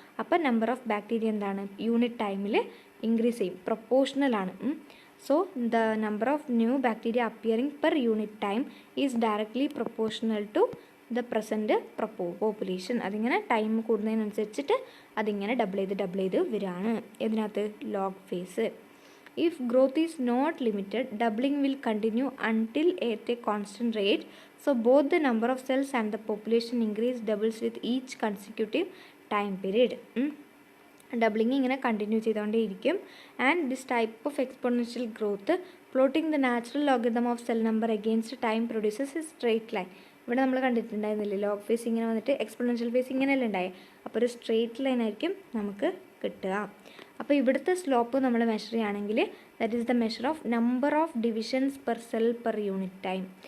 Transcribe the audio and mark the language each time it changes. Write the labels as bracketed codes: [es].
[ml] അപ്പോൾ number of bacteria എന്താണ്, unit ടൈമിൽ ഇൻക്രീസ് ചെയ്യും, പ്രൊപ്പോർഷണലാണ്. [en] So the number of new bacteria appearing per unit time is directly proportional to the present population. [ml] അതിങ്ങനെ time കൂടുന്നതിനനുസരിച്ചിട്ട് അതിങ്ങനെ double ചെയ്ത് വരികയാണ്. ഇതിനകത്ത് log phase. [en] If growth is not limited, doubling will continue until at a constant rate. So both the number of cells and the population increase doubles with each consecutive time period. Doubling [ml] ഇങ്ങനെ continue ചെയ്തുകൊണ്ടേയിരിക്കും. [en] And this type of exponential growth plotting the natural logarithm of cell number against time produces a straight line. [ml] ഇവിടെ നമ്മൾ കണ്ടിട്ടുണ്ടായിരുന്നില്ലേ, log phase ഇങ്ങനെ വന്നിട്ട് exponential face ഇങ്ങനെയല്ലേ ഉണ്ടായത്. അപ്പോൾ ഒരു straight line ആയിരിക്കും നമുക്ക് കിട്ടുക. അപ്പോൾ ഇവിടുത്തെ സ്ലോപ്പ് നമ്മൾ മെഷർ ചെയ്യുകയാണെങ്കിൽ [en] That is the measure of number of divisions per cell per unit time.